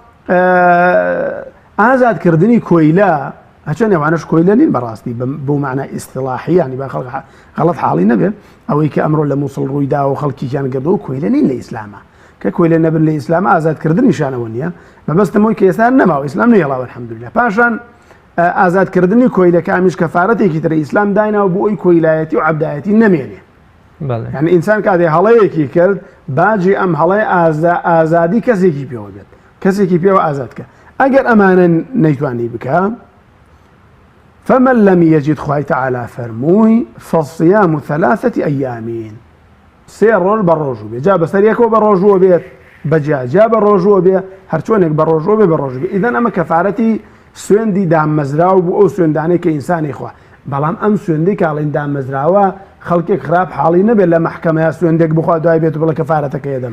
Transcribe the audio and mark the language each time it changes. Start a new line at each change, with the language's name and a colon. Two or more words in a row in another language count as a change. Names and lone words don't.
Central Kurdish: ئازادکردنی کۆیلە هەچەند ئەوانەش کۆیلە نین بەڕاستی بۆ معنای ئیستیلاحی ینی با خەڵک غەڵەت حاڵی نەبێ ئەوەی کە ئەمڕۆ لە موسڵ ڕوویدا و خەڵکییان گردەوە کۆیلە نین لە ئیسلامە کە کۆیلە نەبن لە ئیسلامە ئازادکردنیشانەوە نییە مەبەستەمەوەی کە ئێستا نەماوە ئیسلام نەیهێڵاوە الحەمدولله پاشان ئازادکردنی کۆیلە کامیش کەفارەتێکی ترە ئیسلام دایناوە بۆ ئەوی کۆیلایەتی و عەبدایەتی نەمێنێ یعنی ئینسان کاتێ هەڵەیەکی کرد باجی ئەم هەڵەی ئازادی کەسێکی پێوە بێت کەسێکی پێوە ئازادکە ئەگەر ئەمانە نەیتوانی بکە
Arabic: فمن لم يجد
Central Kurdish: خوای تعالی فەرمووی
Arabic: فالصيام 3 أيام
Central Kurdish: سێ ڕۆژ بە ڕۆژوو بێ جا بەسەریەکەوە بە ڕۆژووە بێت بەجیا بە ڕۆژووە بێ هەرچۆنێک بە ڕۆژوە بێ بە ڕۆژ بێ ئیدەن ئەمە کەفارەتی سوێندی دامەزراو بوو ئەو سوێندانەی کە ئینسانی خوا بەڵام ئەم سوێندەی کاڵین دامەزراوە خەڵکێک خراپ حاڵی نەبێت لە مەحکەمەیە سوێندێک بخوا دوای بێت بڵێ کەفارەتەکە یەدەم